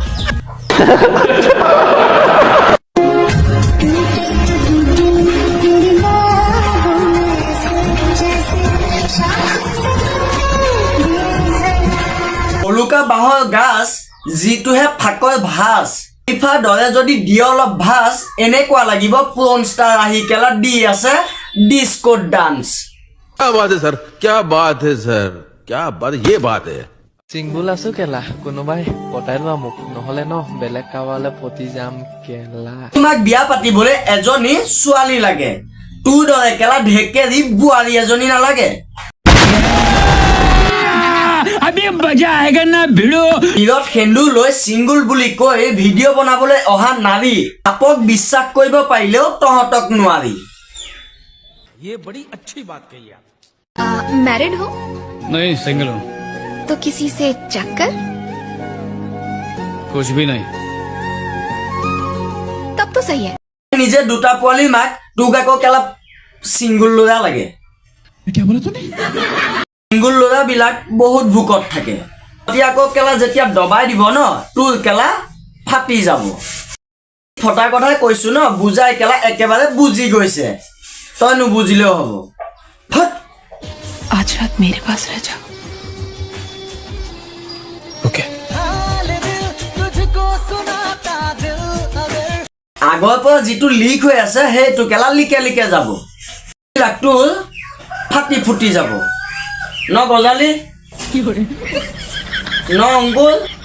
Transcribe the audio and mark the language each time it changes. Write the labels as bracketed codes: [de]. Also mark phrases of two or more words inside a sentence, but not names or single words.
[as] পলুকা বাঁহৰ গাছ যিটোহে ফাকৰ ভাজ ইফাৰ দৰে যদি দিয়ে অলপ ভাজ এনেকুৱা লাগিব [en] porn star [as] আহি কেলা দি আছে [en] disco dance [hi] क्या बात है सर क्या बात है सर क्या बात ये बात है [as] চিংগুল আছো কেলা কোনোবাই পতাই লোৱা মোক নহলে ন বেলেগ কাবালে পতি যাম কেলা তোমাক বিয়া পাতিবলৈ এজনী ছোৱালী লাগে তোৰ দৰে কেলা ঢেকেৰি বোৱাৰী এজনী নালাগে [hi] अभी मजा आएगा ना भिड़ो [as] হিৰত সেন্দুৰ লৈ চিংগুল বুলি কৈ ভিডিঅ' বনাবলৈ অহা নাৰী আপক বিশ্বাস কৰিব পাৰিলেও তহঁতক নোৱাৰি [hi] ये बड़ी अच्छी बात कही आप मैरिड हो नहीं सिंगल हूँ तो किसी से चक्कर कुछ भी नहीं तब तो सही है [as] নিজে দুটা পোৱালি মাক তোক আকৌ কেলা চিংগুল ল'ৰা লাগে চিংগুল ল'ৰাবিলাক বহুত ভোকত থাকে এতিয়া আকৌ কেলা যেতিয়া দবাই দিব ন তোৰ কেলা ফাটি যাব ফটা কথা কৈছো ন বুজাই কেলা একেবাৰে বুজি গৈছে তই নুবুজিলেও হ'ব [hi] आज रात मेरे पास रह जाओ ओके [as] আগৰ পৰা যিটো লিক হৈ আছে সেইটো কেলা লিকে লিকে যাব তোৰ ফাটি ফুটি যাব ন গজালি ন অংকুল